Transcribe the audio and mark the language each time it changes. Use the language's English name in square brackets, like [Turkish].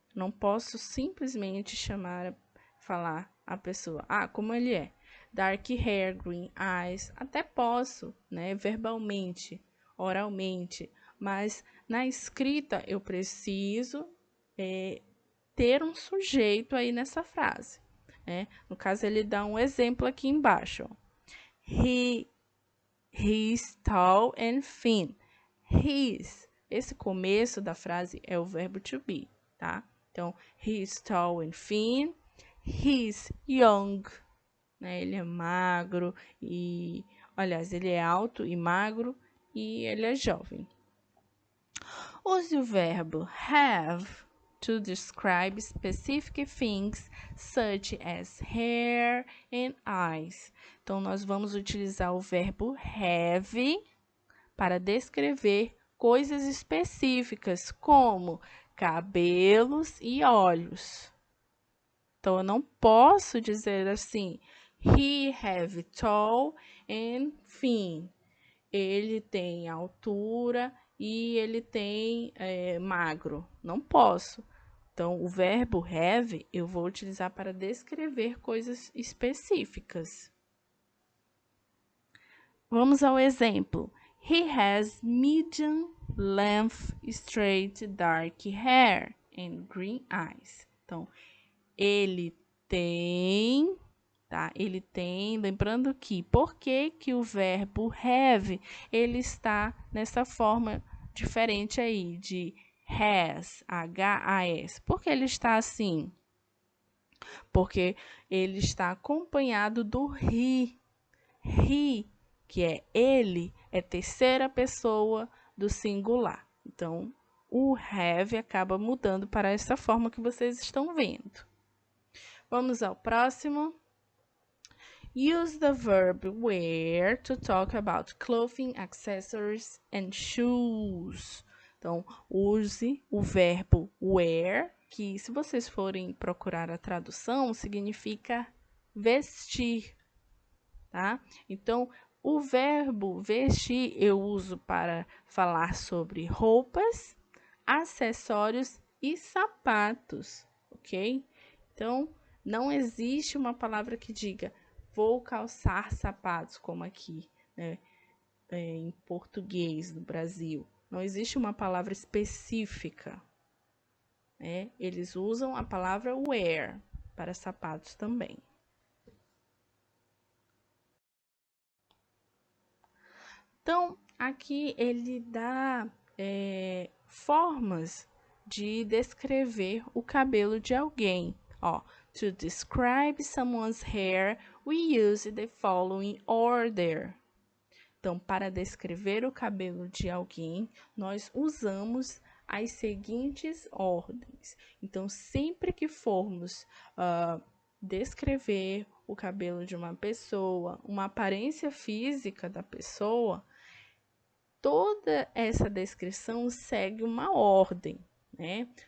[Portuguese] Não posso simplesmente falar a pessoa, como ele é, [English] dark hair, green eyes, [Portuguese] até posso, né, verbalmente, oralmente, mas na escrita eu preciso ter um sujeito aí nessa frase, né? No caso, ele dá um exemplo aqui embaixo, ó. [English] He is tall and thin. [Portuguese] Esse começo da frase é o verbo to be, tá? Então, [English] he is tall and thin. He is young, [Portuguese] né? Ele é magro e... Aliás, ele é alto e magro e ele é jovem. [English] Use [Portuguese] o verbo [English] have to describe specific things such as hair and eyes. [Portuguese] Então, nós vamos utilizar o verbo have para descrever coisas específicas, como cabelos e olhos. Então, eu não posso dizer assim, [English] he have tall and thin. [Portuguese] Ele tem altura e ele tem magro. Não posso. Então, o verbo have eu vou utilizar para descrever coisas específicas. Vamos ao exemplo. [English] He has medium length, straight, dark hair and green eyes. [Portuguese] Então, ele tem, tá? Ele tem, lembrando que, por que que o verbo have, ele está nessa forma diferente aí, de has, H-A-S. Por que ele está assim? Porque ele está acompanhado do he, he, que é ele, é terceira pessoa do singular. Então, o have acaba mudando para essa forma que vocês estão vendo. Vamos ao próximo. [English] Use the verb wear to talk about clothing, accessories and shoes. [Portuguese] Então, use o verbo wear, que se vocês forem procurar a tradução, significa vestir, tá? Então, o verbo vestir eu uso para falar sobre roupas, acessórios e sapatos, ok? Então, não existe uma palavra que diga vou calçar sapatos, como aqui, né? Em português, no Brasil. Não existe uma palavra específica, né? Eles usam a palavra wear para sapatos também. Então, aqui ele dá formas de descrever o cabelo de alguém. [English] Ó, to describe someone's hair, we use the following order. [Portuguese] Então, para descrever o cabelo de alguém, nós usamos as seguintes ordens. Então, sempre que formos descrever o cabelo de uma pessoa, uma aparência física da pessoa, toda essa descrição segue uma ordem, né?